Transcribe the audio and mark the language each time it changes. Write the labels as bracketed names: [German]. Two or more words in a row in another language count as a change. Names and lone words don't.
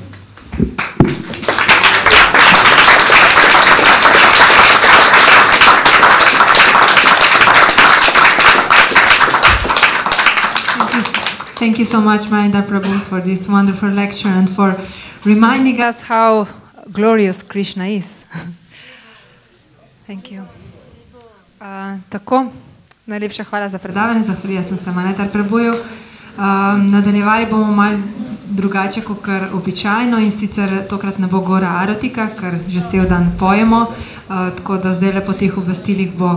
[English] Thank you so much, Manidhara Prabhu, for this wonderful lecture and for reminding us how glorious Krishna is. Thank you. [Slovenian] Tako, najlepša hvala za predavanje, zahvalila sem se Manidhara Prabhuju. Nadaljevali bomo malo drugače kot običajno in sicer tokrat ne bo gora arotika, ker že cel dan pojemo, tako da zdaj po teh obvestilih bo